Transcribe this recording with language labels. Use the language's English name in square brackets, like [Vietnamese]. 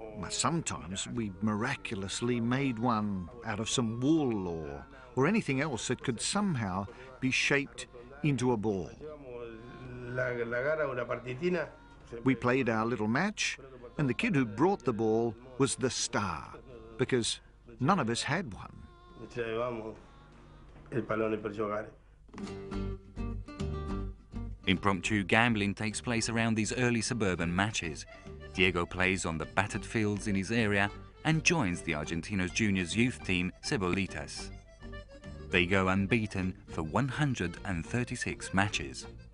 [English] Sometimes we miraculously made one out of some wool or anything else that could somehow be shaped into a ball. [Italian] la gara, una partitina. [English] We played our little match, and the kid who brought the ball was the star, because none of us had one. [Italian] Ci avevamo il pallone per giocare. [English] Impromptu gambling takes place around these early suburban matches. Diego plays on the battered fields in his area and joins the Argentinos Juniors youth team Cebolitas. They go unbeaten for 136 matches.